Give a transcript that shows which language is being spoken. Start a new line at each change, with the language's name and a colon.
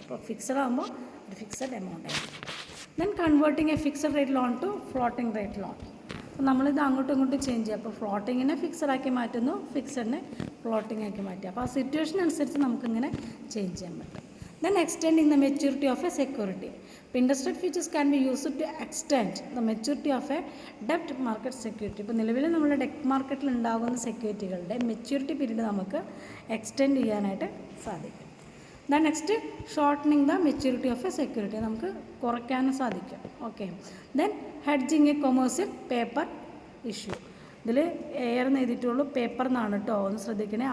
Malayalam: അപ്പോൾ ഫിക്സഡ് ആകുമ്പോൾ ഒരു ഫിക്സഡ് എമൗണ്ട് ആയിരിക്കും.
English: then converting a fixed rate loan
Malayalam: to floating rate loan. അപ്പോൾ നമ്മളിത് അങ്ങോട്ടും ഇങ്ങോട്ടും ചേഞ്ച് ചെയ്യുക. അപ്പോൾ ഫ്ലോട്ടിങ്ങിനെ ഫിക്സഡ് ആക്കി മാറ്റുന്നു, ഫിക്സഡിനെ ഫ്ലോട്ടിംഗ് ആക്കി മാറ്റുക. അപ്പോൾ ആ സിറ്റുവേഷൻ അനുസരിച്ച് നമുക്കിങ്ങനെ ചേഞ്ച് ചെയ്യാൻ പറ്റും.
English: Then extending the maturity of a security. Interest rate features can be used to extend the maturity of a debt market security.
Malayalam: ഇപ്പോൾ നിലവിൽ നമ്മുടെ ഡെറ്റ് മാർക്കറ്റിൽ ഉണ്ടാകുന്ന സെക്യൂരിറ്റികളുടെ മെച്യൂരിറ്റി പീരീഡ് നമുക്ക് എക്സ്റ്റെൻഡ് ചെയ്യാനായിട്ട് സാധിക്കും.
English: than next shortening the maturity of a security,
Malayalam: നമുക്ക് കുറയ്ക്കാനും സാധിക്കും. Okay.
English: Then hedging a commercial paper issue.
Malayalam: ഇതിൽ ഏറെ എഴുതിയിട്ടുള്ളൂ പേപ്പർ എന്നാണ് കേട്ടോ, ഒന്ന് ശ്രദ്ധിക്കണേ.